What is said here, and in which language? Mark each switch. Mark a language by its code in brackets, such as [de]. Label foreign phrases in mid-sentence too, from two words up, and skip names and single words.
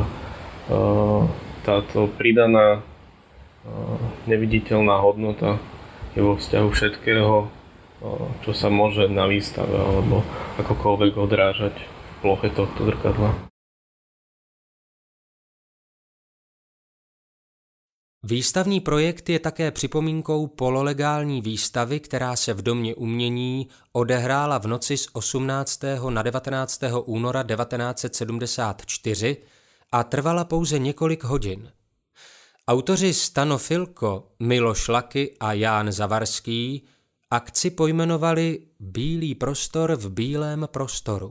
[sk] Táto pridaná neviditeľná hodnota je vo vzťahu všetkého, čo sa môže na výstave alebo akokoľvek odrážať v ploche tohto zrkadla. [cs] Výstavní projekt je také připomínkou pololegální výstavy, která se v Domě umění odehrála v noci z 18. na 19. února 1974 a trvala pouze několik hodin. Autoři Stano Filko, Miloš Laky a Ján Zavarský akci pojmenovali Bílý prostor v bílém prostoru.